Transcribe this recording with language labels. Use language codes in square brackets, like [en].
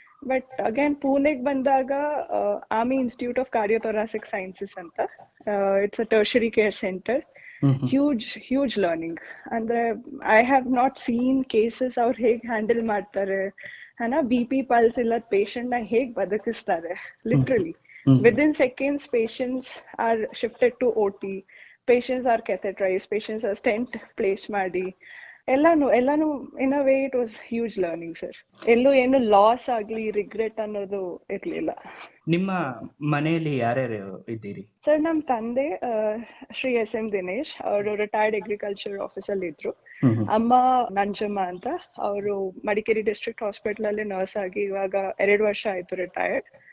[en] but again [kn] ಪುಣೆಗೆ ಬಂದಾಗ [en] Army institute of cardiothoracic sciences ಅಂತ, it's a tertiary care centre. Huge learning. [kn] ಅಂದ್ರೆ [en] I have not seen cases [kn] ಅವ್ರು ಹೇಗ್ handle ಮಾಡ್ತಾರೆ, BP ಪಲ್ಸ್ ಇಲ್ಲದ ಪೇಷಂಟ್ ನ ಹೇಗ್ ಬದುಕಿಸ್ತಾರೆ. [en] literally within seconds patients are shifted to OT, patients are catheterized, patients are stent place [kn] ಮಾಡಿ, ಎಲ್ಲಾನು [en] In a way it was huge learning sir. [kn] ಎಲ್ಲೂ ಏನು ಲಾಸ್ ಆಗ್ಲಿ, ರಿಗ್ರೆಟ್ ಅನ್ನೋದು ಇರ್ಲಿಲ್ಲ. ನಿಮ್ಮ ಮನೆಯಲ್ಲಿ ಯಾರ್ಯಾರು ಇದ್ದೀರಿ? ಸರ್, ನಮ್ ತಂದೆ ಶ್ರೀ SM ದಿನೇಶ್, ಅವರು ರಿಟೈರ್ಡ್ ಅಗ್ರಿಕಲ್ಚರ್ ಆಫೀಸರ್ ಇದ್ರು. ಅಮ್ಮ ನಂಜಮ್ಮ ಅಂತ, ಅವರು ಮಡಿಕೇರಿ ಡಿಸ್ಟ್ರಿಕ್ಟ್ ಹಾಸ್ಪಿಟಲ್ ಅಲ್ಲಿ ನರ್ಸ್ ಆಗಿ ಇವಾಗ 2 ವರ್ಷ ಆಯ್ತು ರಿಟೈರ್ಡ್.